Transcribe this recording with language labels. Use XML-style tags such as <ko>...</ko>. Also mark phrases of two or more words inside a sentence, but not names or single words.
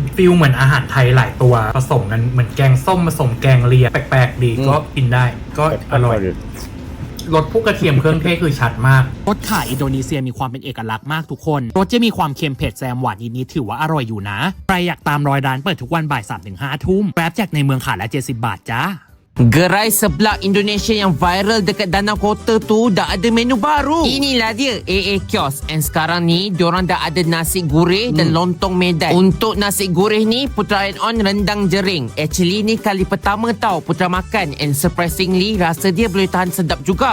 <th>ฟิลเหมือนอาหารไทยหลายตัวผสมกันเหมือนแกงส้มผสมแกงเลียแปลกๆดีก็กินได้ก็อร่อยรสพวกกระเทียมเครื่องเทศคือชัดมาก รสข่าอินโดนีเซียมีความเป็นเอกลักษณ์มากทุกคนรสจะมีความเค็มเผ็ดแซมหวานนิดๆถือว่าอร่อยอยู่นะใครอยากตามรอยร้านเปิดทุกวันบ่าย 3-5 ทุ่มแกร็บแจกในเมืองขาดละ70 บาทจ้า</th> <ms>Gerai seblak Indonesia yang viral dekat Danau Kota tu dah ada menu baru. Inilah dia AA Kiosk. And sekarang ni diorang dah ada nasi gurih dan lontong Medan. Untuk nasi gurih ni Putra and On rendang jering. Actually ni kali pertama tau Putra makan</ms> <en>and surprisingly</en> <ms>rasa dia boleh tahan sedap juga.</ms>